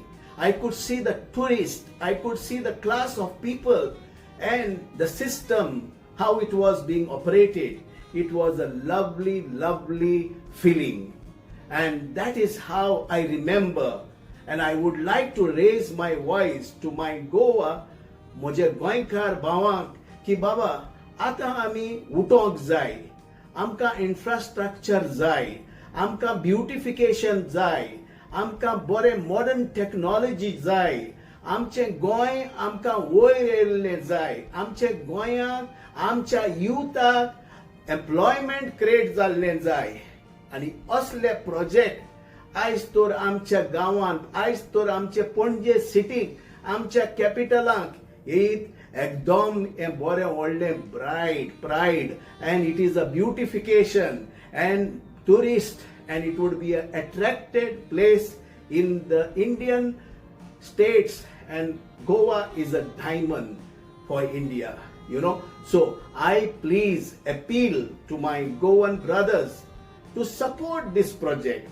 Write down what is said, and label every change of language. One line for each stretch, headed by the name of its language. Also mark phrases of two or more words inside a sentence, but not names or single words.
English: I could see the tourists, I could see the class of people and the system, how it was being operated. It was a lovely, lovely feeling. And that is how I remember. And I would like to raise my voice to my Goa,
Konkani: Moje Goinkar Bawak, ki Baba, ata ami utok zai, amka infrastructure zai, amka beautification zai, amka bore
English: modern technology
Konkani: zai, amche goy amka woyrelle zai, amche goyak, amcha youthak
English: employment create
Konkani: जाल्ले जाय. आणि असले प्रोजेक्ट आयज तर आमच्या गांवांत, आयज तर आमचे पणजे सिटीक, आमच्या कॅपिटलाक एकदम बरें व्हडलें प्रायड
English: and it is a beautification and tourist, and it would be an attracted place in the Indian states, and Goa is a diamond for India, So I please appeal to my Goan brothers to support this project.